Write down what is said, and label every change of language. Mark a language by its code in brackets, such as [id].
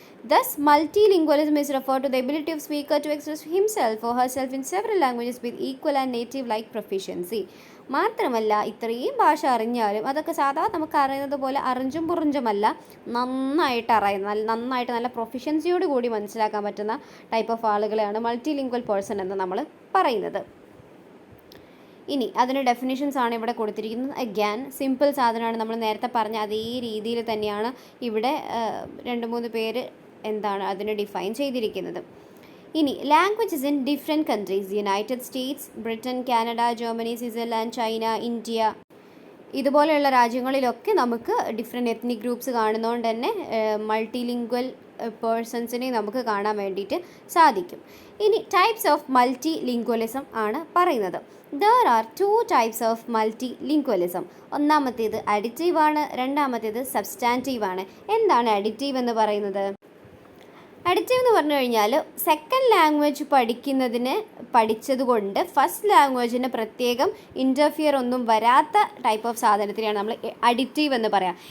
[en] Thus, multilingualism is referred to the ability of speaker to express himself or herself in several languages with equal and native-like proficiency. [ml] മാത്രമല്ല, ഇത്രയും ഭാഷ അറിഞ്ഞാലും അതൊക്കെ സാധാരണ നമുക്ക് അറിയുന്നത് പോലെ അറിഞ്ചും പുറിഞ്ചുമല്ല, നന്നായിട്ട് നല്ല പ്രൊഫിഷ്യൻസിയോട് കൂടി മനസ്സിലാക്കാൻ പറ്റുന്ന ടൈപ്പ് ഓഫ് ആളുകളെയാണ് മൾട്ടി ലിംഗ്വൽ പേഴ്സൺ എന്ന് നമ്മൾ പറയുന്നത്. ഇനി അതിന് ഡെഫിനിഷൻസ് ആണ് ഇവിടെ കൊടുത്തിരിക്കുന്നത്. അഗൈൻ സിമ്പിൾ സാധനമാണ്, നമ്മൾ നേരത്തെ പറഞ്ഞ അതേ രീതിയിൽ തന്നെയാണ് ഇവിടെ 2-3 പേര് എന്താണ് അതിന് ഡിഫൈൻ ചെയ്തിരിക്കുന്നത്. ഇനി [en] languages in different countries, [ml] United States, Britain, Canada, Germany, Switzerland, China, India, ഇതുപോലെയുള്ള രാജ്യങ്ങളിലൊക്കെ നമുക്ക് ഡിഫറെൻറ്റ് എത്നിക് ഗ്രൂപ്പ്സ് കാണുന്നതുകൊണ്ട് തന്നെ മൾട്ടി ലിംഗ്വൽ പേഴ്സൺസിനെ നമുക്ക് കാണാൻ വേണ്ടിയിട്ട് സാധിക്കും. ഇനി ടൈപ്സ് ഓഫ് മൾട്ടി ലിംഗ്വലിസം ആണ് പറയുന്നത്. [en] There are 2 types of multilingualism. [ml] ഒന്നാമത്തേത് അഡിറ്റീവ് ആണ്, രണ്ടാമത്തേത് സബ്സ്റ്റാൻറ്റീവ് ആണ്. എന്താണ് അഡിറ്റീവ് എന്ന് പറയുന്നത്? അഡിറ്റീവ് എന്ന് പറഞ്ഞു കഴിഞ്ഞാൽ സെക്കൻഡ് ലാംഗ്വേജ് പഠിച്ചതുകൊണ്ട് ഫസ്റ്റ് ലാംഗ്വേജിന് പ്രത്യേകം ഇൻ്റർഫിയർ ഒന്നും വരാത്ത ടൈപ്പ് ഓഫ് സാധനത്തിനെയാണ് നമ്മൾ അഡിറ്റീവ് എന്ന് പറയാം.